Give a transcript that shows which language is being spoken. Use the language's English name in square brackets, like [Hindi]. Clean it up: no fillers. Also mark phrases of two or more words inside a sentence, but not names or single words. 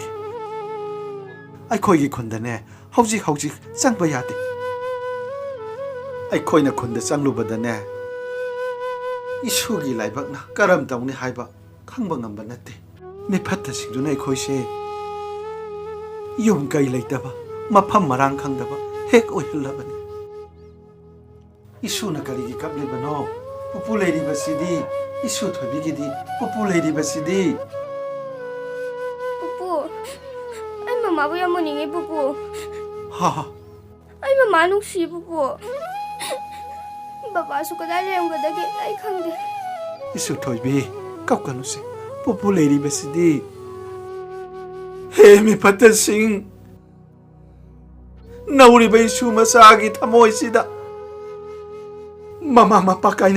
[Manipuri] Aikhoigi khundane, hauji changba yadi. Aikhoina khunda changlubadane. Isugi laibakna karam tawni haiba khangba ngamba natte. Mifatta singduna aikhoise Yum kai laitaba, mafam marang khangdaba, hek oihillabani. Isuna karigi kablibano, pupu leiribasidi, isu Thoibigidi, pupu leiribasidi. Pupu, ay mama bu yam moningi pupu. Ha. Ay mama nungsi pupu. Baba su kadai lemgadage ay khangde. Isu Thoibi, kapkanuse, pupu leiribasidi. Hemi Patan Singh Nauri Baisu Masagi Tamoisida Mama Mapakaina